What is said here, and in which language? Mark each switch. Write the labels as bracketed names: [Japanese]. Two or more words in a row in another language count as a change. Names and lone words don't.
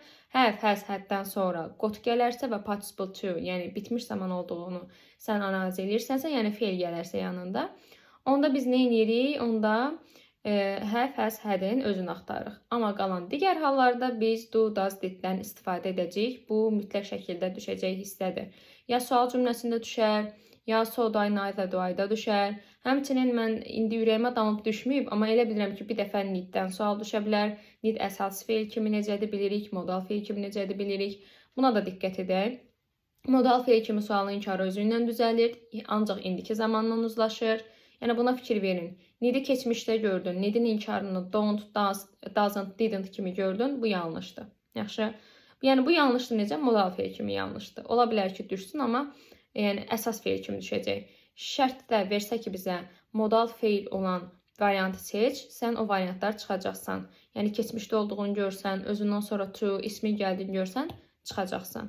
[English] Have, has, [Azerbaijani] haddən sonra got gələrsə və participle to, yəni bitmiş zaman olduğunu sən analiz edirsənsə, yəni feil gələrsə yanında. Onda biz nə edirik? Onda [English] have, has, [Azerbaijani] hadin özünü axtarırıq. Amma qalan digər hallarda biz [English] do, does, [Azerbaijani] diddən istifadə edəcəyik. Bu mütləq şəkildə düşəcək hissədir. Ya sual cümləsində düşər, ya so-day, [English] neither do- [Azerbaijani] ayda düşər. Həmçinin mən indi ürəyimə damıb düşməyib, amma elə bilirəm ki, bir dəfə need-dən sual düşə bilər. Need əsas feil kimi necədir bilirik, modal feil kimi necədir bilirik. Buna da diqqət edək. Modal feil kimi sualın inkarı özü ilə düzəlir, ancaq indiki zamanla uzlaşır. Yəni buna fikir verin. Need-i keçmişdə gördün, need-in inkarını [English] don't, doesn't, didn't [Azerbaijani] kimi gördün, bu yanlışdır. Yaxşı. Yəni bu yanlışdır necə? Modal feil kimi yanlışdır. Ola bilər ki, düşsün, amma yəni əsas feil kimi düşəcək. Şərt də versə ki bizə modal feil olan variantı seç, sən o variantlar çıxacaqsan. Yəni keçmişdə olduğunu görsən, özündən sonra to ismi gəldiyini görsən, çıxacaqsan.